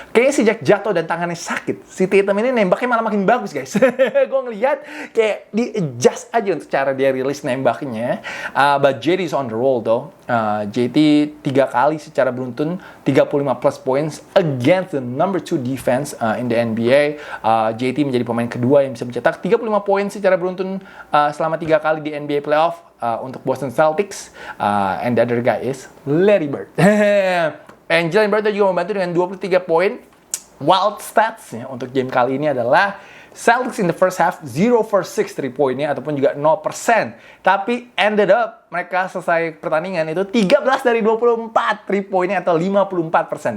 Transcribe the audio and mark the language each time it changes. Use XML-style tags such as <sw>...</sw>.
<id>Kayaknya sejak jatuh dan tangannya sakit, si Tatum ini nembaknya malah makin bagus guys. Gue ngeliat kayak di-adjust aja untuk cara dia rilis nembaknya.</id> <en>But JT is on the roll though. JT</en> <id>3 kali secara beruntun</id> <en>35 plus points against the number 2 defense in the NBA.</en> <id>JT menjadi pemain kedua yang bisa mencetak 35 poin secara beruntun selama 3 kali di NBA playoff untuk Boston Celtics.</id> <en>And the other guy is Larry Bird.</en> <id>And Jalen Bird juga membantu dengan 23 poin.</id> <en>Wild stats</en> <id>ya, untuk game kali ini adalah Celtics</id> <en>in the first half 0 for 6</en> <id>3 poinnya ataupun juga 0%. Tapi ended up mereka selesai pertandingan itu 13 dari 24 3 poinnya atau 54%.</id>